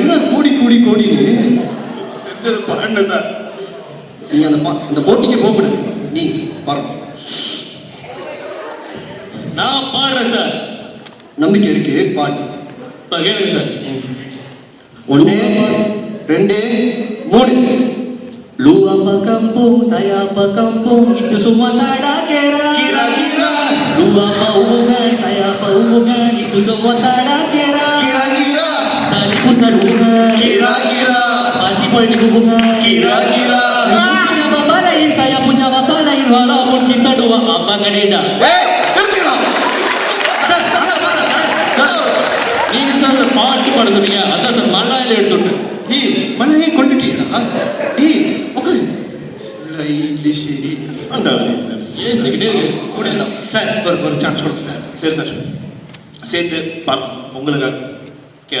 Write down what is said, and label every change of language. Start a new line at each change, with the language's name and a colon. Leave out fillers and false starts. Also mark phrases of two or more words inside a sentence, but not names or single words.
Tamil: என்ன கோடி கோடி கோடின்னு தெரிஞ்சது பாருங்க சார். நீ அந்த போட்டிக்கு போகக்கூடாது. நீ பாரு. நான் பாடுறேன் சார். நம்பிக்கை இருக்கு, பாட்டு. கேளுங்க சார். 1 2 3.
Malay: Lu apa kampung, saya apa kampung, itu semua tak ada kira. Kira-kira. Lu apa hubungan, saya apa hubungan, itu semua tak ada kira. Kira-kira. Tali pusat hubungan. Kira-kira. Parti politik hubungan. Kira-kira. Lu punya bapak lain, saya punya bapak lain, walaupun kita dua abang beda.
Tamil: நிறுத்திக்கலாம். நீங்க சார் பாட்டு பாட சொன்னீங்க, அதான் சார் மல்லாயில எடுத்துட்டு. மலையை கொண்டுட்டீங்களா? உட்காரு. இங்கிலீஷ் பேசிக்கிட்டே இருக்கு. சார் ஒரு சான்ஸ் கொடுங்க சார். சரி சார், சேர்த்து பார்ப்போம் உங்களுக்கு.